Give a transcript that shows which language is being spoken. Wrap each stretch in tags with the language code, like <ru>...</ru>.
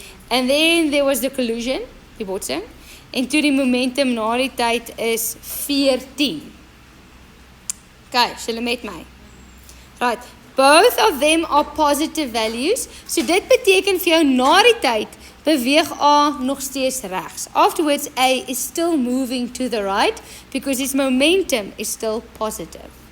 <en>And then there was the collision,</en> <af>die botsing. En toe die momentum na die tyd is 14. Okay, julle met my.</af> <en>Right, both of them are positive values.</en> <af>So dit beteken vir jou na die tyd beweeg A nog steeds regs.</af> <en>Afterwards, A is still moving to the right because its momentum is still positive.</en>